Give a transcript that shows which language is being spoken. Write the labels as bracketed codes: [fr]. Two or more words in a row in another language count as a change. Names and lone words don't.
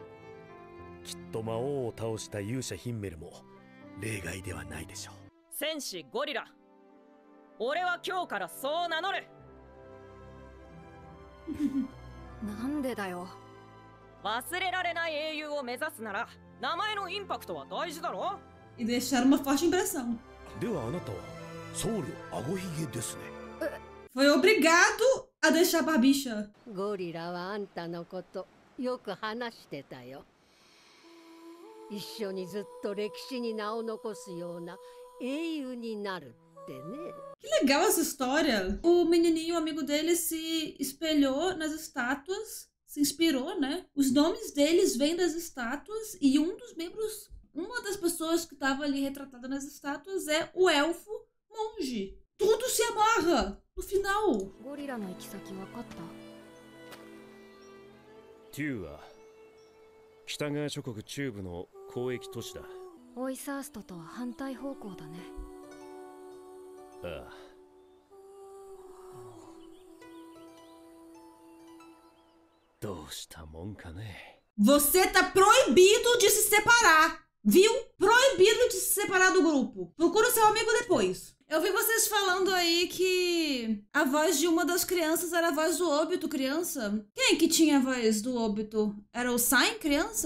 [ja] きっと魔王を倒した勇者ヒンメルも例外ではないでしょう。戦士ゴリラ、俺は今日からそう名乗る。なんでだよ。忘れられない英雄を目指すなら名前のインパクトは大事だろ。 [pt] E deixaram uma forte impressão. [ja] ではあなたは僧侶あごひげですね。 [pt] Foi obrigado a deixar a barbicha. [ja] ゴリラはあんたのことよく話してたよ。一緒にずっと歴史に名を残すような英雄になるってね。 [pt] Que legal essa história. O menininho, amigo dele, se espelhou nas estátuas, se inspirou, né? Os nomes deles vêm das estátuas e um dos membros, uma das pessoas que estava ali retratada nas estátuas é o elfo monge. Tudo se amarra no final. [ja] ゴリラの行き先分かった？テューは北側諸国中部の交易都市だ。オイサーストとは反対方向だね。ああ。どうしたもんかね。 [pt] Você tá proibido de se separar, viu? Proibido de se separar do grupo. Procura seu amigo depois. Eu vi vocês falando aí que a voz de uma das crianças era a voz do Obito, criança. Quem que tinha a voz do Obito? Era o Sain, criança?